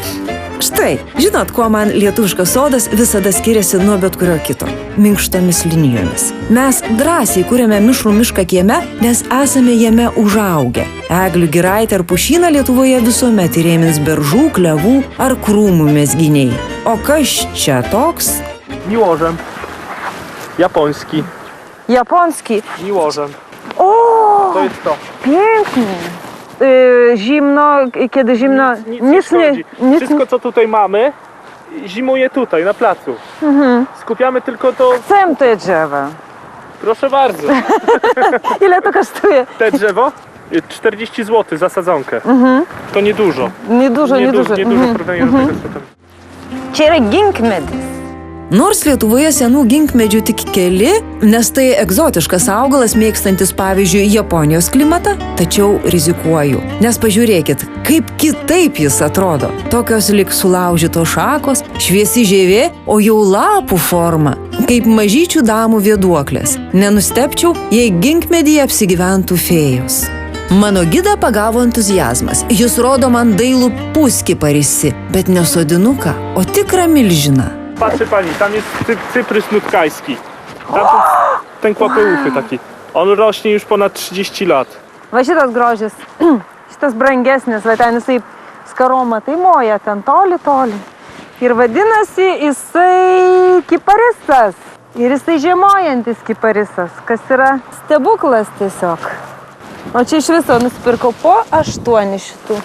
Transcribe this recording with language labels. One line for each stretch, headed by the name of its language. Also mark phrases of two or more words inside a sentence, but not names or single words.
Lithuanian: Štai, žinot, kuo man lietuviškas sodas visada skiriasi nuo bet kurio kito? Minkštomis linijomis. Mes drąsiai kuriame mišrų mišką kieme, nes esame jame užaugę. Eglių giraitę ar pušyną Lietuvoje visuomet įrėmins beržų, klevų ar krūmų mezginiai. O kas čia toks?
Polish: Miłożem. Japoński. Japoński. Miłożem. O, To jest to. pięknie. Zimno, kiedy zimno... Nic nie szkodzi. Wszystko, co tutaj mamy, zimuje tutaj, na placu. Skupiamy tylko to... Chcę te drzewa. Proszę bardzo. Ile to kosztuje? Te drzewo? 40 zł za sadzonkę. To niedużo. Niedużo. Niedużo w porównaniu do tego, co tam.
Lithuanian: Čia yra ginkmedis. Nors Lietuvoje senų ginkmedžių tik keli, nes tai egzotiškas augalas mėgstantis pavyzdžiui Japonijos klimatą, tačiau rizikuoju. Nes pažiūrėkit, kaip kitaip jis atrodo. Tokios lyg sulaužytos šakos, šviesi žievė, o jau lapų forma, kaip mažyčių damų vėduoklės. Nenustepčiau, jei ginkmedyje apsigyventų fėjos. Mano gidą pagavo entuzijazmas. Jis rodo man dailų puskį parisi, bet ne sodinuką, o tikrą milžiną.
Polish: Patrzy pani, tam jest cyprys nutkajski. Tam ten kłapeuchy taki. On rośnie już ponad 30 lat.
Lithuanian: Va šitas grožis, šitas brangesnis, va ten jisai skaroma, tai moja ten toli. Ir vadinasi, jisai kiparisas. Ir jisai žiemojantis kiparisas, kas yra stebuklas tiesiog. O čia iš viso nusipirkau po 8 šitų.